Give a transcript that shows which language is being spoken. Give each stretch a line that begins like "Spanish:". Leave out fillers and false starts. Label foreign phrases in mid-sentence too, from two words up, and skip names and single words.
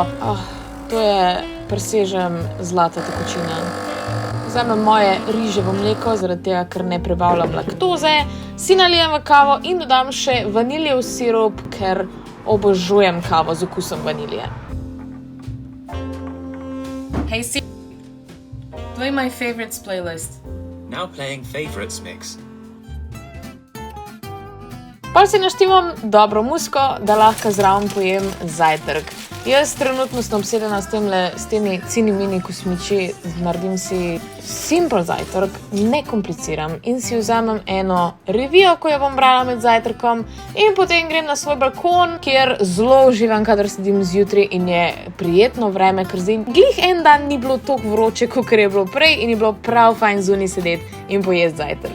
Slovenian: To je presežem zlata tekočina. Vzamem moje riževo mleko, zaradi tega, ker ne prebavljam laktoze, si nalijem v kavo in dodam še vaniljev sirup, ker obožujem kavo z okusom vanilije.
English: Hey Siri, play my favorites playlist. Now playing favorites mix.
Slovenian: Pol si naštimam dobro muziko, da lahko zraven pojem zajtrk. Jaz trenutno sem obsedena s temi cini-mini kosmiči, naredim si simple zajtrk, ne kompliciram in si vzamem eno revijo, ko jo bom brala med zajtrkom in potem grem na svoj balkon, kjer zelo uživam, kadar sedim zjutraj in je prijetno vreme, ker zdaj glih en dan ni bilo toliko vroče, kakor je bilo prej in je bilo prav fajn zunaj sedeti in pojesti zajtrk.